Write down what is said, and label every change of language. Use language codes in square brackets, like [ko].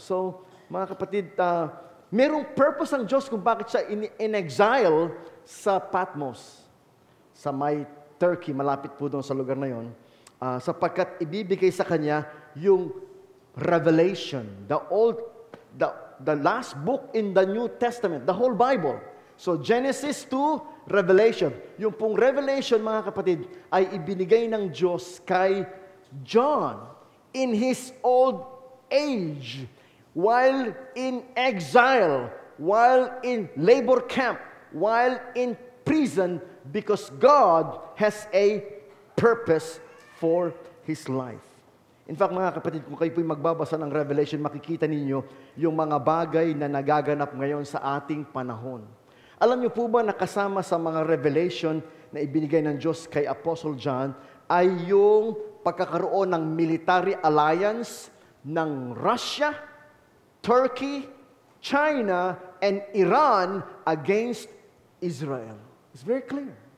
[tl] So, mga kapatid, merong purpose ang Diyos kung bakit siya in-exile sa Patmos, sa may Turkey, malapit po doon sa lugar na yon, sapagkat ibibigay sa kanya yung Revelation, [en] the last book in the New Testament, the whole Bible. So Genesis to Revelation. [tl] Yung pong Revelation, mga kapatid, ay ibinigay ng Diyos kay John [en] in his old age, while in exile, while in labor camp, while in prison, because God has a purpose for his life. [tl] In fact, mga kapatid, kung kayo po'y magbabasa ng Revelation, makikita ninyo yung mga bagay na nagaganap ngayon sa ating panahon. Alam niyo po ba na kasama sa mga revelation na ibinigay ng Diyos kay Apostle John ay yung pagkakaroon ng [en] military alliance [tl] ng Russia, Turkey, China, and Iran against Israel. [en] It's very clear.